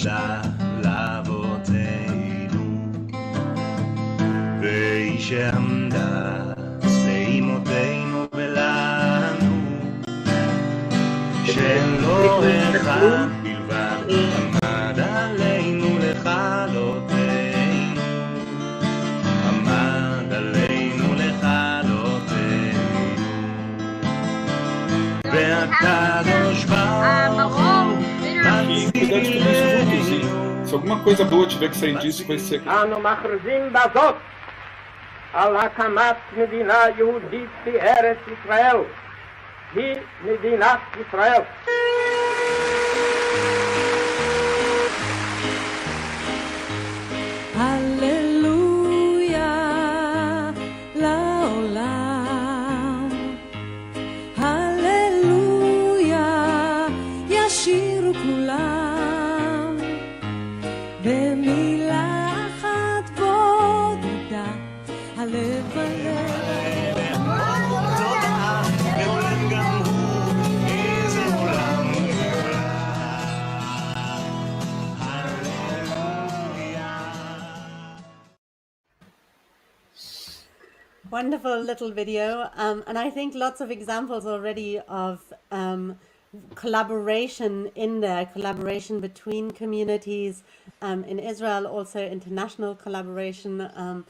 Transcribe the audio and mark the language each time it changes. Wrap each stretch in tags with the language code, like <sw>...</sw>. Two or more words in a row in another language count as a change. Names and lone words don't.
<he>שעמדה לאבותינו, והיא שעמדה לאמותינו ולנו, שלא אחד בלבד עמד עלינו לכלותנו, עמד עלינו לכלותנו, והקדוש ברוך הוא</he> <pt>Se alguma coisa boa tiver que sair disso, vai ser.</pt> <he>אנו מכריזים בזאת על הקמת מדינה יהודית בארץ ישראל. היא מדינת ישראל. הללויה לעולם, הללויה ישירו כולם, במילה אחת בודדה, הלב בלב.</he> <en>Wonderful little video, and I think lots of examples already of collaboration in there, collaboration between communities in Israel, also international collaboration.</en>